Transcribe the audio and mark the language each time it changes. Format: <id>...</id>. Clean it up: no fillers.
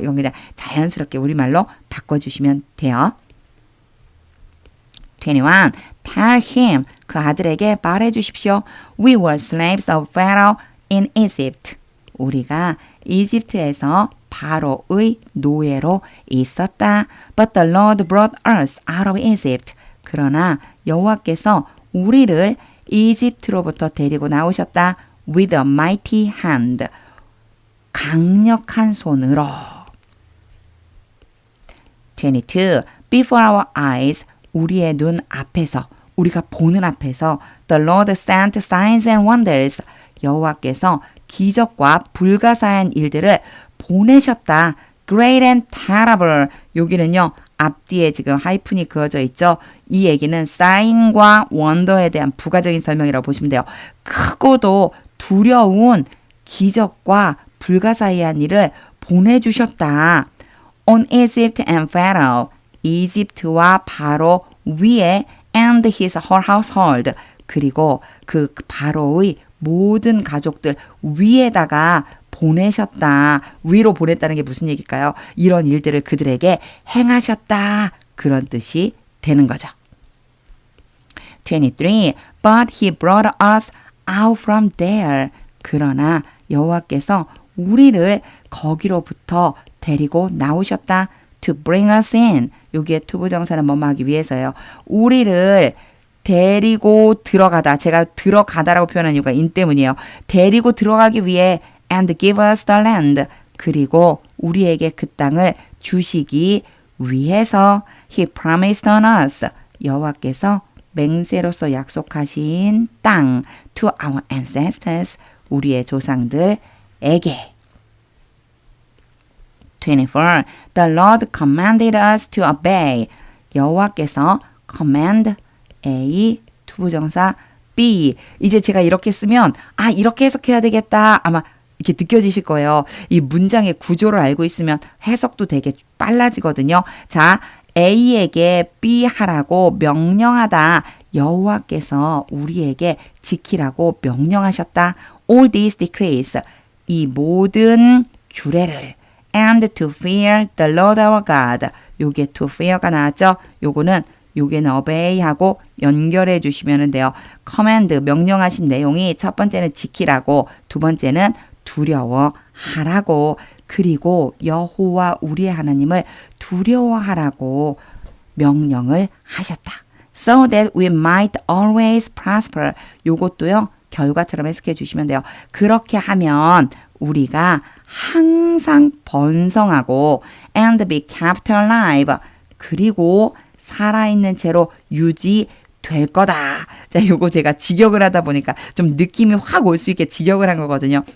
<ko>이건 그냥 자연스럽게 우리말로 바꿔주시면 돼요. 21.</ko> <en>Tell him,</en> <ko>그 아들에게 말해주십시오.</ko> <en>We were slaves of Pharaoh in Egypt.</en> <ko>우리가 이집트에서 바로의 노예로 있었다.</ko> <en>But the Lord brought us out of Egypt.</en> <ko>그러나 여호와께서 우리를 이집트로부터 데리고 나오셨다.</ko> <en>With a mighty hand.</en> <ko>강력한 손으로.</ko> <en>22. Before our eyes.</en> <ko>우리의 눈 앞에서, 우리가 보는 앞에서</ko> <en>The Lord sent signs and wonders.</en> <ko>여호와께서 기적과 불가사의한 일들을 보내셨다.</ko> <en>Great and terrible.</en> <ko>여기는요. 앞뒤에 지금 하이픈이 그어져 있죠. 이 얘기는 사인과 원더에 대한 부가적인 설명이라고 보시면 돼요. 크고도 두려운 기적과 불가사의한 일을 보내주셨다.</ko> <en>On Egypt and Pharaoh.</en> <ko>이집트와 바로 위에</ko> <en>and his whole household.</en> <ko>그리고 그 바로의 모든 가족들 위에다가 보내셨다. 위로 보냈다는 게 무슨 얘기일까요? 이런 일들을 그들에게 행하셨다. 그런 뜻이 되는 거죠. 23.</ko> <en>But he brought us out from there.</en> <ko>그러나 여호와께서 우리를 거기로부터 데리고 나오셨다.</ko> <en>To bring us in.</en> <ko>여기에 투부정사는 뭐뭐 하기 위해서요. 우리를 데리고 들어가다. 제가 들어가다라고 표현한 이유가 in 때문이에요. 데리고 들어가기 위해</ko> <en>and give us the land.</en> <ko>그리고 우리에게 그 땅을 주시기 위해서</ko> <en>he promised on us.</en> <ko>여호와께서 맹세로서 약속하신 땅</ko> <en>to our ancestors.</en> <ko>우리의 조상들에게. 24.</ko> <en>The Lord commanded us to obey.</en> <ko>여호와께서</ko> <en>command A 투부정사 B.</en> <ko>이제 제가 이렇게 쓰면 아 이렇게 해석해야 되겠다. 아마 이렇게 느껴지실 거예요. 이 문장의 구조를 알고 있으면 해석도 되게 빨라지거든요. 자, A에게 B 하라고 명령하다. 여호와께서 우리에게 지키라고 명령하셨다.</ko> <en>All these decrees.</en> <ko>이 모든 규례를</ko> <en>and to fear the Lord our God.</en> <ko>요게 to fear가 나왔죠? 요거는 요게는 obey하고 연결해 주시면 돼요. command, 명령하신 내용이 첫 번째는 지키라고, 두 번째는 두려워하라고, 그리고 여호와 우리의 하나님을 두려워하라고 명령을 하셨다.</ko> <en>so that we might always prosper.</en> <ko>요것도요, 결과처럼 해석해 주시면 돼요. 그렇게 하면 우리가 항상 번성하고</ko> <en>and be kept alive.</en> <ko>그리고 살아있는 채로 유지될 거다. 자, 요거 제가 직역을 하다 보니까 좀 느낌이 확 올 수 있게 직역을 한 거거든요.</ko>